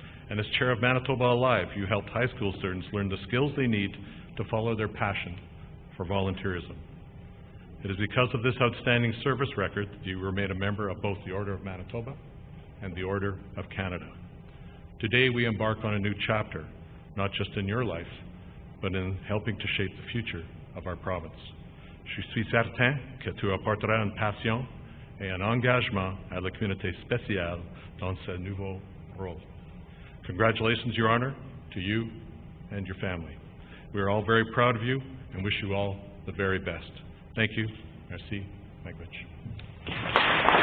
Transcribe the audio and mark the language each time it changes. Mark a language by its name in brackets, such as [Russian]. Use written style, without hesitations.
[English] And as chair of Manitoba Alive, you helped high school students learn the skills they need to follow their passion for volunteerism. It is because of this outstanding service record that you were made a member of both the Order of Manitoba and the Order of Canada. Today we embark on a new chapter, not just in your life, but in helping to shape the future of our province. [French] Je suis certain que tu apporteras une passion et un engagement à la communauté spéciale dans ce nouveau rôle. [English] Congratulations, Your Honor, to you and your family. We are all very proud of you and wish you all the very best. Thank you. Merci. Language.